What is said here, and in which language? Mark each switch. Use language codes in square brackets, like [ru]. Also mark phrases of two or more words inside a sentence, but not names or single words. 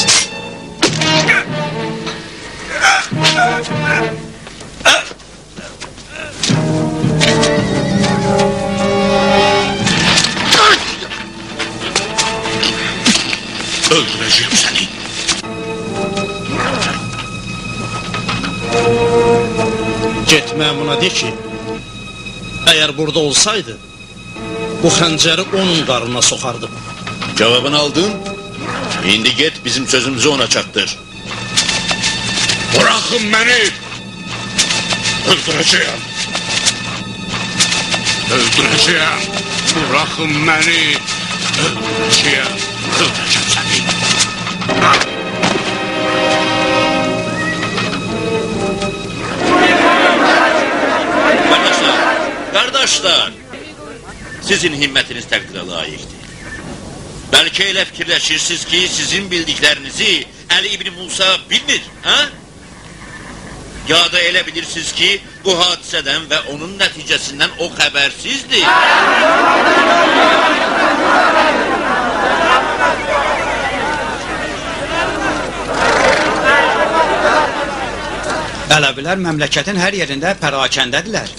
[az] Öldürəcəyim səni. Get məmuna de ki, əgər burada olsaydı, bu xəncəri onun qarnına soxardım. Cevabını aldın. İndi get bizim sözümüzü ona çattır. [tr] Bırakın beni. Öldüreceğim. Öldüreceğim. Bırakın beni. Öldüreceğim. Öldüreceğim seni. Kardeşler, sizin himmetiniz takdire layıktır. [az] Belki elə fikirləşirsiniz ki, sizin bildiklerinizi Ali İbni Musa bilmir, ha? Ya da elə bilirsiniz ki, bu [tr] hadiseden ve onun neticesinden [az] o xəbərsizdir. Ələvilər məmləkətin hər yerində pərakəndədirlər.